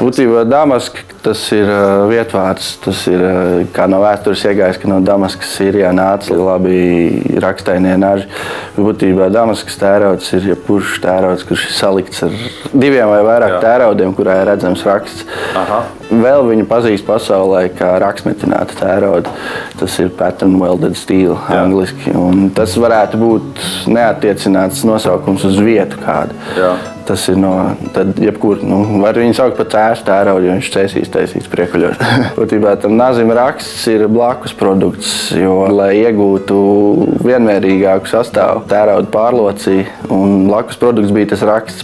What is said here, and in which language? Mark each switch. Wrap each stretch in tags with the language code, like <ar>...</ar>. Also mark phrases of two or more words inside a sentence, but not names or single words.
<lv>Būtībā Damask, tas ir vietvārds. Tas ir, kā no vēstures iegājis, ka no Damaskas Sīrijā nāca labi rakstainie naži. Būtībā Damaskas tērauds ir jebkurš tērauds, kurš ir salikts ar diviem vai vairāk tēraudiem, kurā ir redzams raksts. Vēl viņu pazīst pasaulē kā rakstmetināta tērauda. Tas ir</lv> <en>pattern welded steel</en> <lv>angliski. Un tas varētu būt neattiecināts nosaukums uz vietu kādu. Tas ir tad jebkur, var viņu saukt par cēšu tēraudu, jo viņš cēsīs taisīts Priekuļos. Būtībā tam nazim raksts ir blakus produkts, jo, lai iegūtu vienmērīgāku sastāvu, tēraudu pārlocī, un blakus produkts bija tas raksts.</lv>